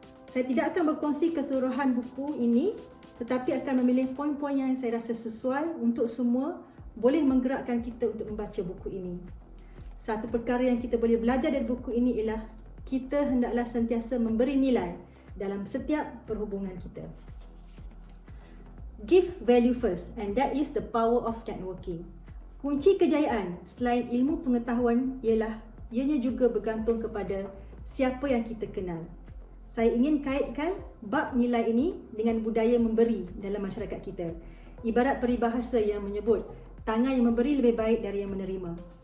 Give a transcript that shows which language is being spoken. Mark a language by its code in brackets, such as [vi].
[ms] Saya tidak akan berkongsi keseluruhan buku ini tetapi akan memilih poin-poin yang saya rasa sesuai untuk semua boleh menggerakkan kita untuk membaca buku ini. Satu perkara yang kita boleh belajar dari buku ini ialah kita hendaklah sentiasa memberi nilai dalam setiap perhubungan kita. [en] Give value first, and that is the power of networking. [ms] Kunci kejayaan selain ilmu pengetahuan ialah ianya juga bergantung kepada siapa yang kita kenal. Saya ingin kaitkan bab nilai ini dengan budaya memberi dalam masyarakat kita. Ibarat peribahasa yang menyebut tangan yang memberi lebih baik dari yang menerima.